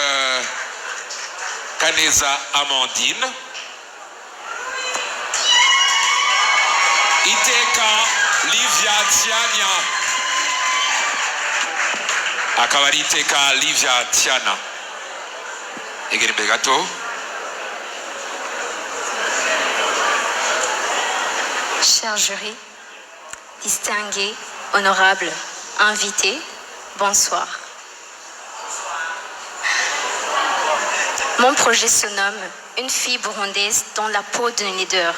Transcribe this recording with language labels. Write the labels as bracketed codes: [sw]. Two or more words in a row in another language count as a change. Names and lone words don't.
[rn] Kaneza Amandine Iteka Livia Tiana akaba ari Iteka Livia Tiana egera imbere gato. [fr] Cher jury, distingués, honorables, invités, bonsoir. Mon projet se nomme Une fille burundaise dans la peau d'un leader.